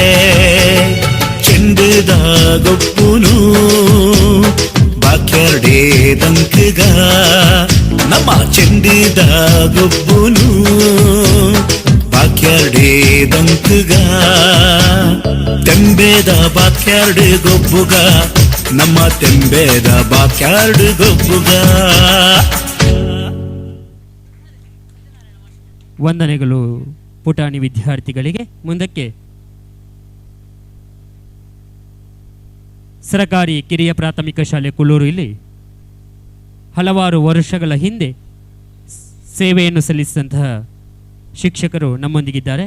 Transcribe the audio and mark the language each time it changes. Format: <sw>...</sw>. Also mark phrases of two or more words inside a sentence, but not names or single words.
<tcy>ಚೆಂಡದ ಗೊಬ್ಬುನು ಬಾಕ್ಯಾರ್ಡೇ ದಂಕಗ ನಮ್ಮ ಚೆಂಡದ ಗೊಬ್ಬುನು ಬಾಕ್ಯಾರ್ಡೇ ದಂಕಗ ತೆಂಬೇದ ಬಾಕ್ಯಾರ್ಡು ಗೊಬ್ಬುಗ ನಮ್ಮ ತೆಂಬೇದ ಬಾಕ್ಯಾರ್ಡು ಗೊಬ್ಬುಗ.</tcy> <kn>ವಂದನೆಗಳು ಪುಟಾಣಿ ವಿದ್ಯಾರ್ಥಿಗಳಿಗೆ. ಮುಂದಕ್ಕೆ ಸರಕಾರಿ ಕಿರಿಯ ಪ್ರಾಥಮಿಕ ಶಾಲೆ ಕುಳ್ಳೂರು ಇಲ್ಲಿ ಹಲವಾರು ವರ್ಷಗಳ ಹಿಂದೆ ಸೇವೆಯನ್ನು ಸಲ್ಲಿಸಿದಂತಹ ಶಿಕ್ಷಕರು ನಮ್ಮೊಂದಿಗಿದ್ದಾರೆ.</kn>